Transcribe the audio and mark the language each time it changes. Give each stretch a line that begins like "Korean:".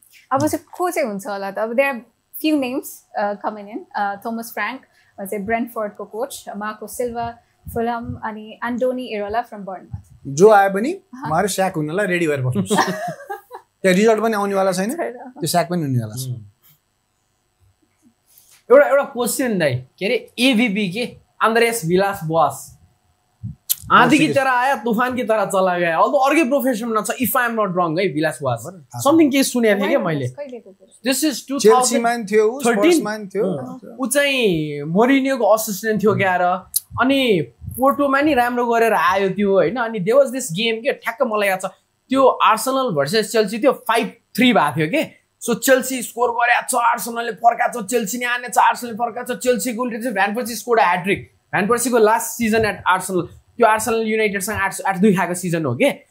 Nepali: अब चाहिँ को चाहिँ हुन्छ होला त अब
English: there are few names coming in
Nepali: Thomas Frank चाहिँ ब्रेन्टफोर्डको कोच मार्को सिल्वा फुलहम अनि एन्टोनी एरोला फ्रम बर्नमथ जो आए पनि उहाँहरू स्याक हुनलाई रेडी भएर बस्नुहोस् त्यो रिजल्ट पनि आउनेवाला छैन त्यो स्याक पनि हुनेवाला छ एउटा क्वेसन दाइ के अरे एभीपी के आन्द्रेस विलास बोस
Hindi: आँधी की तरह आया तूफान की तरह चला गया
Nepali: अल्दो अर्कै प्रोफेसनमा छ
English: if I am not wrong
Nepali: है विलास बोस समथिङ के सुनेको थिएँ क्या मैले दिस इज 2013 थियो स्पोर्ट्समा थियो उ चाहिँ मोरिनियोको असिस्टेन्ट थियो क्या र अनि पोर्टोमा नि राम्रो गरेर आयो त्यो होइन अनि
English: there was this game
Nepali: के ठ्याक्क मलाई याद छ त्यो आर्सेनल भर्सेस चेल्सी थियो 5-3 भएको थियो के सो चेल्सी स्कोर गरेछ आर्सेनलले फर्काछ चेल्सी नै आनेछ आर्सेनलले फर्काछ चेल्सी गोल चाहिँ भ्यानपर्सी score hat-trick भ्यानपर्सीको last season at Arsenal त्यो आर्सेनल युनाइटेडसँग 8-2 खाएको सिजन हो के